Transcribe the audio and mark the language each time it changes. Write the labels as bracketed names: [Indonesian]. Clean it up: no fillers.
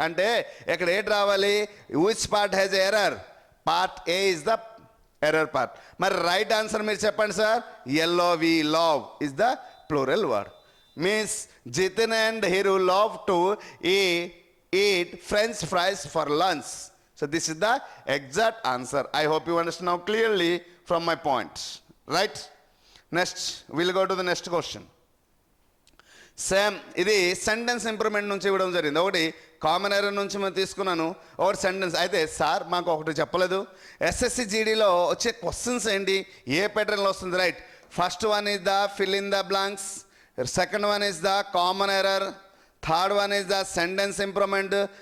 [Telugu] అంటే ఇక్కడ ఏంటి రావాలి? [English] Which part has error? Part A is the error part. [Telugu] మరి రైట్ ఆన్సర్ మీరు చెప్పండి sir. [English] L O V love is the plural word. Means Jitin and Hiru love to eat French fries for lunch. So this is the exact answer. I hope you understand now clearly from my points. Right? Next, we'll go to the next question. [Telugu] Same ఇది sentence improvement నుంచి ఇవ్వడం జరిగింది. ఒకటి common error నుంచి మేము తీసుకున్నాను, ఒకటి sentence. అయితే సార్ మాకు ఒకటి చెప్పలేదు, ఎస్ఎస్సి జీడీలో వచ్చే క్వశ్చన్స్ ఏంటి, ఏ ప్యాటర్న్లో వస్తుంది? [English] Right, first one is the fill in the blanks, second one is the common error, third one is the sentence improvement.